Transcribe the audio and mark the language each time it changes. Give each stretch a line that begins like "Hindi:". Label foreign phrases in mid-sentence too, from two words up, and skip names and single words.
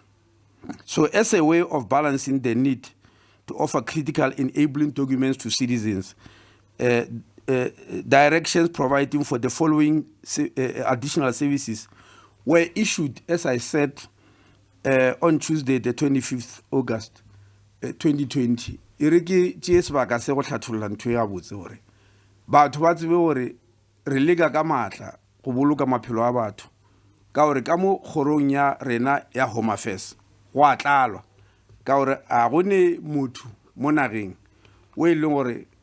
English: So as a way of balancing the need to offer critical enabling documents to citizens, the directions providing for the following additional services were issued, as I said, on Tuesday, the 25th August 2020.
Northern Sotho: Ireke tšee sebaka se go hlatholla ntho ya botse gore batho ba tsebe gore re leka ka matla go boloka maphelo a batho ka gore ka mo kgorong ya rena ya Home Affairs go a tlalwa ka gore a go ne motho mo nageng o e leng gore